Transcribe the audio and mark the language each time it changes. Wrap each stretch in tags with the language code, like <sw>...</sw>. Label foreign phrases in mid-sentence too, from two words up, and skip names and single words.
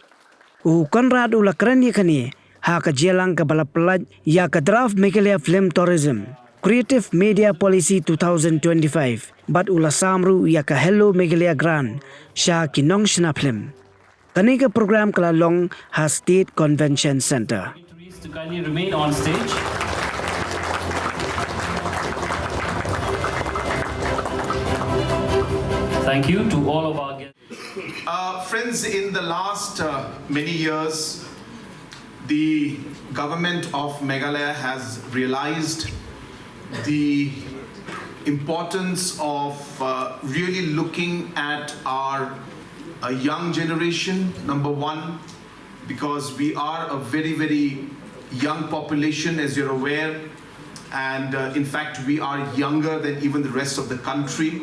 <kha>Konrad ula kerani kani ha ke Jylang ke balapelaj ya ke draft Meghalaya Film Tourism Creative Media Policy 2025 bat ula samru ya ka Hello Meghalaya Grant sha ki Nongshong film. Kani ka program kala long ha State Convention Center.</kha> <en>To kindly remain on stage. Thank you to all of our guests. Friends, in the last many years, the government of Meghalaya has realized the importance of really looking at our young generation, number one, because we are a very, very young population, as you're aware, and in fact, we are younger than even the rest of the country.</en>